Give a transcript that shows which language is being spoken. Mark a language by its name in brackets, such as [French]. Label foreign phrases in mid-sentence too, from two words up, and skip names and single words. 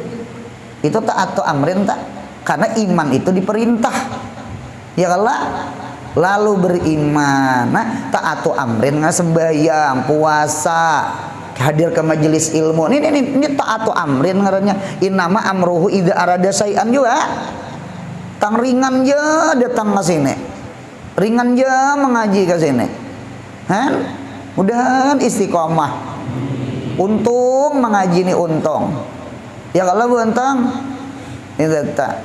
[Banjar] Itu [Arabic] طاعة أمر [Banjar] tak? Karena iman itu diperintah. Ya Allah. Lalu beriman. Nah, [Arabic] طاعة أمر [Banjar] sembahyang, puasa, hadir ke majelis ilmu. Ini [Arabic] طاعة أمر [Banjar] ngarannya. [Arabic] إنما أمره إذا أراد شيئا juga. [Banjar] Tang ringan je datang ke sini. Ringan je mengaji ke sini. Han? Mudahan istiqomah. Untung mengaji ini untung. Ya kalau untung itu tak.